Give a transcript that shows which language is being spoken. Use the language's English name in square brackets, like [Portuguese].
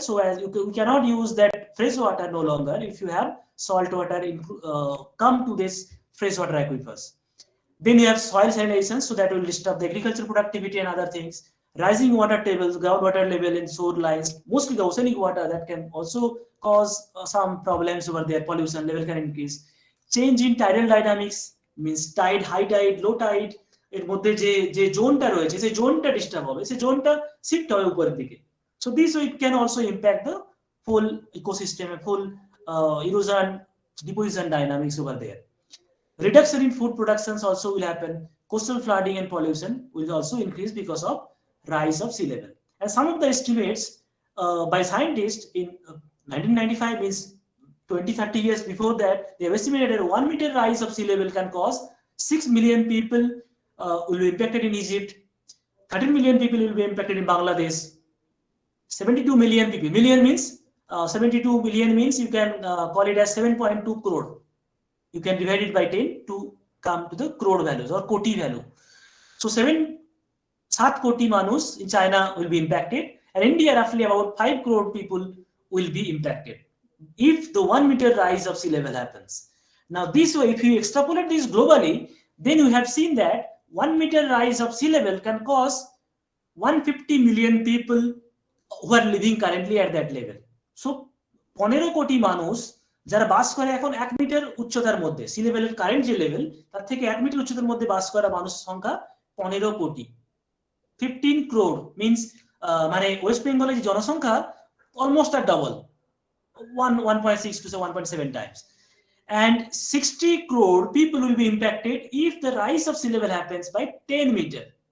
[English] So as you cannot use that fresh water no longer if you have saltwater come to this freshwater aquifers. Then you have soil salinization, so that will disturb the agricultural productivity and other things. Rising water tables, groundwater level in shorelines, mostly the oceanic water, that can also cause some problems over there. Pollution level can increase. Change in tidal dynamics, means tide, high tide, low tide, [Bangla] এর মধ্যে যে জোনটা রয়েছে সেই জোনটা disturb হবে, সেই জোনটা শিফট হবে উপরের দিকে। [English] So this it can also impact the full ecosystem, full erosion deposition dynamics over there. Reduction in food productions also will happen. Coastal flooding and pollution will also increase because of rise of sea level. And some of the estimates by scientists in 1995, means 20-30 years before that, they have estimated that 1 meter rise of sea level can cause 6 million people will be impacted in Egypt, 13 million people will be impacted in Bangladesh, 72 million people. Million means 72 million means you can call it as 7.2 crore. You can divide it by 10 to come to the crore values or koti value. So 7 [Bangla] koti manus [English] in China will be impacted, and India roughly about 5 crore people will be impacted if the 1 meter rise of sea level happens. Now this way, if you extrapolate this globally, then you have seen that 1 meter rise of sea level can cause 150 million people who are living currently at that level. [Bangla] So 15 কোটি মানুষ যারা বাস করে এখন 1 metre উচ্চতার মধ্যে, C লেভেলের current যে level তার থেকে 1 মিটার উচ্চতার মধ্যে বাস করা মানুষের সংখ্যা 15 কোটি। [English] 15 crore means [Bangla] মানে ওয়েস্ট বেঙ্গলের জনসংখ্যা almost আর double, [English] 1.6 to 1.7 times. And 60 crore people will be impacted if the rise of sea level happens by 10 meters.